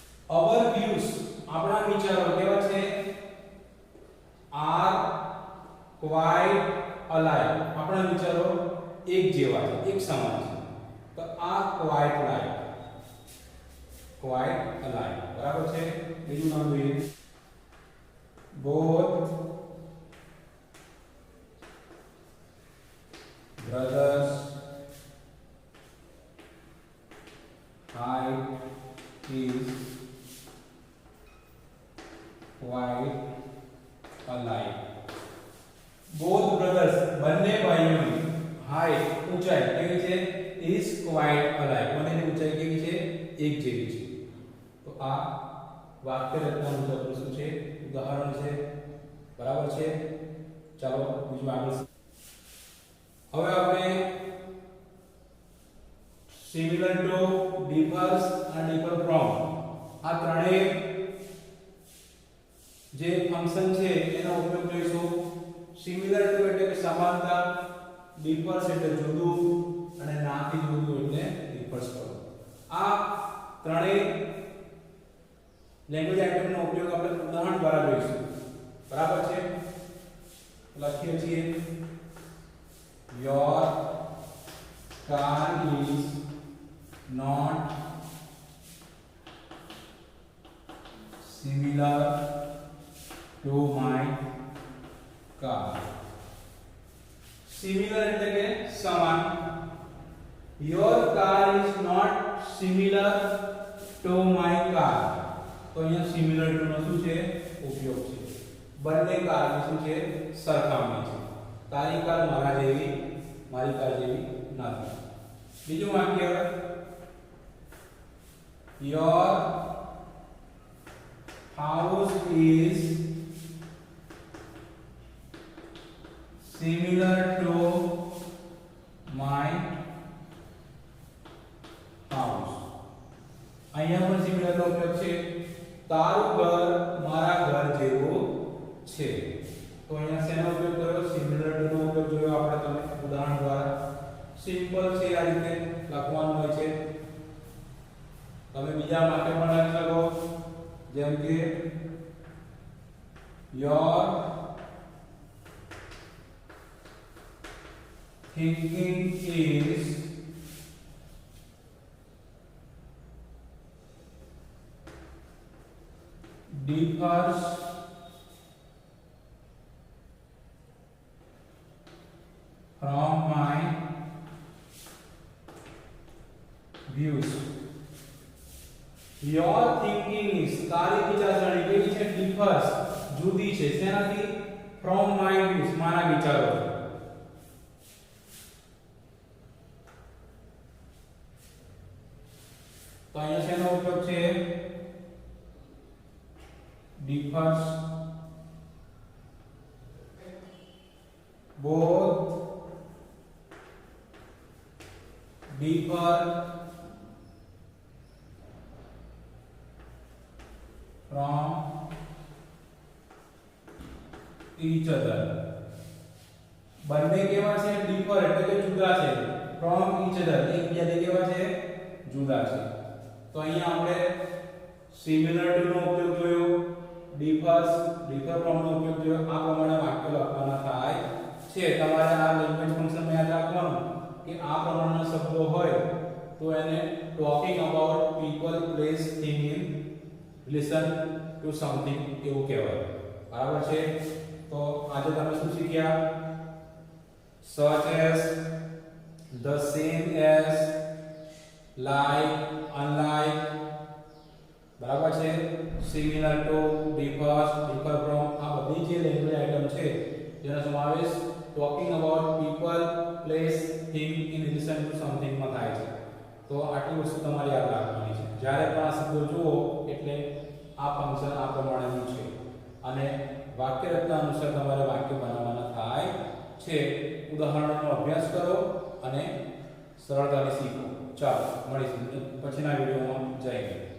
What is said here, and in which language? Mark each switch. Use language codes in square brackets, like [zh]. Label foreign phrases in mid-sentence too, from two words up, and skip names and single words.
[en] our views [gu] આપણા વિચારો કેવા છે [en] are quite alike [gu] આપણા વિચારો એક જેવા છે એક સમાન છે તો આ [en] quite alike [gu] બરાબર છે બીજું નામ જોઈએ [en] both brothers height is quite alike both brothers [gu] બંને ભાઈઓની હાઈટ ઊંચાઈ કેવી છે [en] is quite alike [gu] બંનેની ઊંચાઈ કેવી છે એક જેવી છે તો આ વાક્ય રચના મુજબનું શું છે ઉદાહરણ છે બરાબર છે ચાલો બીજું આગળ હવે આપણે [en] similar to differs [gu] અને [en] differ from [gu] આ ત્રણેય જે ફંક્શન છે એનો ઉપયોગ જોઈશું [en] similar to [gu] એટલે કે સમાનતા ડિફર્સ એટલે જુદું અને નાથી જુદું એટલે ડિફર્સ કરો આ ત્રણેય [en] language itemનો [gu] ઉપયોગ આપણે ઉદાહરણ દ્વારા જોઈશું બરાબર છે લખીએ છીએ [en] your car is not similar to my car similar એટલે [gu] કે સમાન [en] your car is not similar to my car [gu] તો અહીંયા [en] similar to [gu] નો શું છે ઉપયોગ છે બંને કારની શું છે સરખામણી છે તારી કાર મારી કાર જેવી નથી બીજું વાક્ય [en] your house is similar to my house [gu] અહીંયા પણ સિમિલર નો ઉપયોગ છે તારું ઘર મારા ઘર જેવું છે તો અહીંયા શેનો ઉપયોગ કર્યો [en] similar to [gu] નો ઉપયોગ જોયો આપણે તમે ઉદાહરણ દ્વારા સિમ્પલ છે આ રીતે લખવાનું હોય છે તમે બીજા વાક્ય પણ લખી શકો જેમ કે [en] your thinking is differs from my views your thinking is [gu] તારી વિચારસરણી કેવી છે differs જુદી છે શેનાથી [en] from my views [gu] મારા વિચારો તો અહીંયા શેનો ઉપયોગ છે [en] differs both differ from each other [gu] બંને કેવા છે [en] differ [gu] એટલે કે જુદા છે [en] from each other [gu] એકબીજાથી કેવા છે જુદા છે તો અહીંયા આપણે [en] similar to [gu] નો ઉપયોગ જોયો [en] differ from [gu] નો ઉપયોગ જોયો આ પ્રમાણે વાક્ય લખવાના થાય છે તમારે આ [en] language function [gu] યાદ રાખવાનું કે આ પ્રમાણના શબ્દો હોય તો એને [en] talking about people place thing in relation to something [gu] એવું કહેવાય બરાબર છે તો આજે તમે શું [en] શીખ્યા such as the same as like unlike [gu] બરાબર છે [en] similar to differs differ from [gu] આ બધી જે [en] language item [gu] છે જેનો સમાવેશ [en] talking about people place thing in relation to something [gu] માં થાય છે તો આટલી વસ્તુ તમારે યાદ રાખવાની છે જ્યારે પણ આ શબ્દો જુઓ એટલે આ ફંક્શન આ પ્રમાણેનું છે અને વાક્ય રચના અનુસાર તમારે વાક્ય બનાવવાના થાય છે ઉદાહરણોનો અભ્યાસ કરો અને સરળતાથી શીખો ચાલો મળીશું પછીના વિડિયોમાં જય હિન્દ